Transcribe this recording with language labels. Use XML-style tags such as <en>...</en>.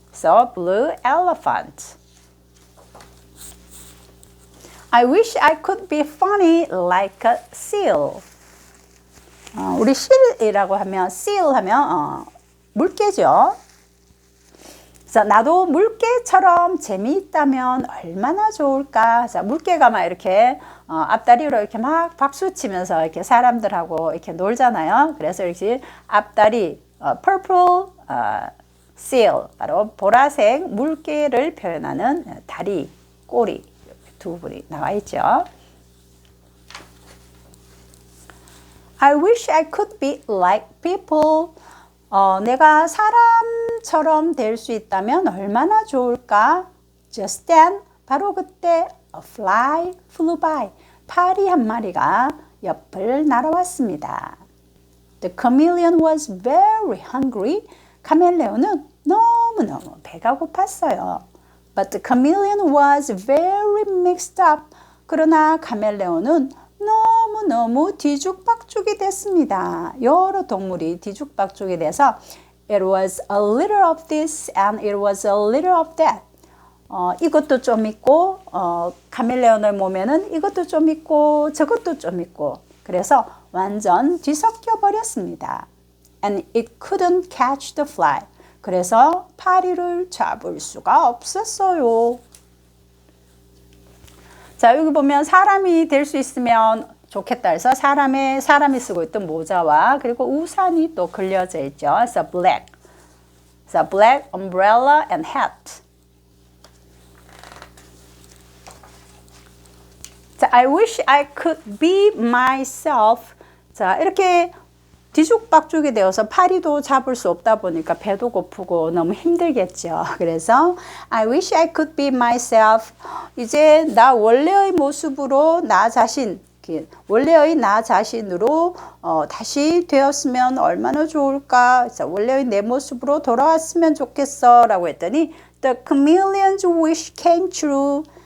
<en>So, blue elephant. I wish I could be funny like a seal.</en> <ko>우리 seal이라고 하면, seal 하면 물개죠. 그래서 나도 물개처럼 재미있다면 얼마나 좋을까. 자, 물개가 막 이렇게 앞다리로 이렇게 막 박수 치면서 이렇게 사람들하고 이렇게 놀잖아요. 그래서 이렇게 앞다리</ko> <en>purple seal,</en> <ko>바로 보라색 물개를 표현하는 다리, 꼬리 두 분이 나와 있죠.</ko> <en>I wish I could be like people.</en> <ko>내가 사람처럼 될 수 있다면 얼마나 좋을까?</ko> <en>Just then,</en> <ko>바로 그때</ko> <en>a fly flew by.</en> <ko>파리 한 마리가 옆을 날아왔습니다.</ko> <en>The chameleon was very hungry.</en> <ko>카멜레온은 너무너무 배가 고팠어요.</ko> <en>But the chameleon was very mixed up.</en> <ko>그러나 카멜레온은 너무너무 뒤죽박죽이 됐습니다. 여러 동물이 뒤죽박죽이 돼서</ko> <en>It was a little of this and it was a little of that.</en> <ko>이것도 좀 있고 카멜레온의 몸에는 이것도 좀 있고 저것도 좀 있고 그래서 완전 뒤섞여 버렸습니다.</ko> <en>And it couldn't catch the fly.</en> <ko>그래서 파리를 잡을 수가 없었어요. 자, 여기 보면 사람이 될 수 있으면 좋겠다 해서 사람이 쓰고 있던 모자와 그리고 우산이 또 그려져 있죠. 그래서 black.</ko> <en>그래서 black umbrella and hat. 자, I wish I could be myself.</en> <ko>자, 이렇게 뒤죽박죽이 되어서 파리도 잡을 수 없다 보니까 배도 고프고 너무 힘들겠죠.</ko> <en>그래서 I wish I could be myself.</en> <ko>이제 나 원래의 모습으로 나 자신, 원래의 나 자신으로 다시 되었으면 얼마나 좋을까. 자, 원래의 내 모습으로 돌아왔으면 좋겠어 라고 했더니</ko> <en>The chameleon's wish came true.</en>